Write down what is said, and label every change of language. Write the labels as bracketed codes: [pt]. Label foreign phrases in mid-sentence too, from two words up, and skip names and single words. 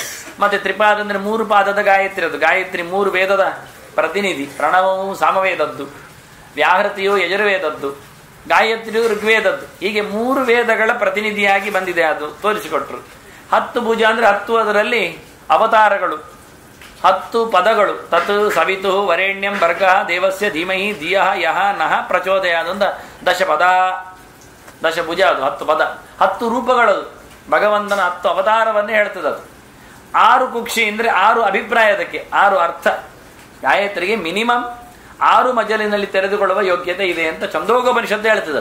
[kn] ಮತ್ತೆ ತ್ರಿಪಾದ ಅಂದ್ರೆ 3 ಪಾದದ ಗಾಯತ್ರಿ. ಅದು ಗಾಯತ್ರಿ 3 ವೇದದ ಪ್ರತಿನಿಧಿ. ಪ್ರಣವವು ಸಾಮವೇದದ್ದು, ವ್ಯಾಹೃತಿಯು ಯಜುರ್ವೇದದ್ದು, ಗಾಯತ್ರಿಯು ಋಗ್ವೇದದ್ದು. ಹೀಗೆ 3 ವೇದಗಳ ಪ್ರತಿನಿಧಿಯಾಗಿ ಬಂದಿದೆ. ಅದು ತೋರಿಸಿಕೊಟ್ರು. 10 ಭುಜ ಅಂದ್ರೆ 10 ಅದರಲ್ಲಿ ಅವತಾರಗಳು, 10 ಪದಗಳು. [sa] ತತ್ ಸವಿತು ವರೇಣ್ಯಂ ಭರ್ಗ ದೇವಸ್ಯ ಧೀಮಹಿ ಧಿಯಃ ಯಹ ನಃ ಪ್ರಚೋದಯಾತ್ [kn] ಅಂತ 10 ಪದ, 10 ಭುಜ. ಅದು 10 ಪದ, 10 ರೂಪಗಳದು. ಭಗವಂತನ 10 ಅವತಾರವನ್ನೇ ಹೇಳ್ತದೆ ಅದು. 6 ಕುಕ್ಷಿ ಅಂದ್ರೆ 6 ಅಭಿಪ್ರಾಯ, ಅದಕ್ಕೆ 6 ಅರ್ಥ. ಗಾಯತ್ರಿಗೆ ಮಿನಿಮಮ್ 6 ಮಜಲಿನಲ್ಲಿ ತೆರೆದುಕೊಳ್ಳುವ ಯೋಗ್ಯತೆ ಇದೆ ಅಂತ ಛಂದೋಗೋಪನಿಷತ್ತು ಹೇಳ್ತದೆ.